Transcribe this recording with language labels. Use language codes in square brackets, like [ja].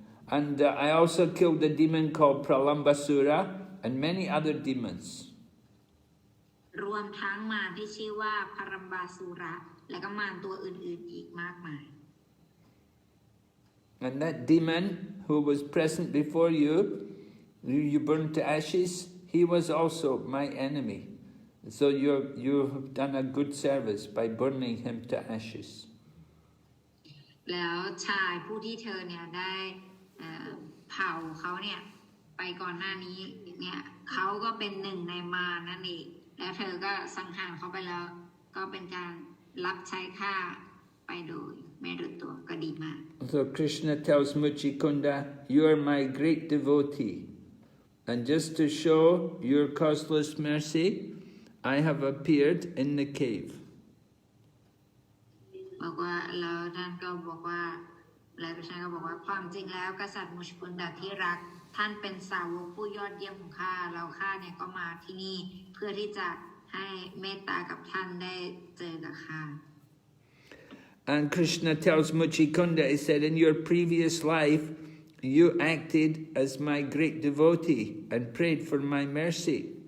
[en] And I also killed a demon called Pralambasura and many other demons. [th] รวมทั้งมารที่ชื่อว่าพารัมบาสุระและก็มารตัวอื่นๆอีกมากมาย [en] And that demon who was present before you burned to ashes, he was also my enemy. So you have done a good service by burning him to ashes. [th] แล้วชายผู้ที่เธอเนี่ยได้เผาเขาเนี่ยไปก่อนหน้านี้เนี่ยเขาก็เป็นหนึ่งในมารนั่นเองแล้วเธอก็สังหารเขาไปแล้วก็เป็นการรับใช้ข้า ไปโดยไม่รู้ตัวก็ดีมาก [en] So Krishna tells Mucukunda, you are my great devotee, and just to show your causeless mercy, I have appeared in the cave. [th] บอกว่าแล้วท่านก็บอกว่าแล้วท่านก็บอกว่าความจริงแล้วกษัตริย์มุชกุนดาที่รักท่านเป็นสาวกผู้ยอดเยี่ยมของข้าเราข้าเนี่ยก็มาที่นี่เพื่อที่จะให้เมตตากับท่านได้เจอกับข้า [en] And Krishna tells Mucukunda, he said, in your previous life, you acted as my great devotee and prayed for my mercy.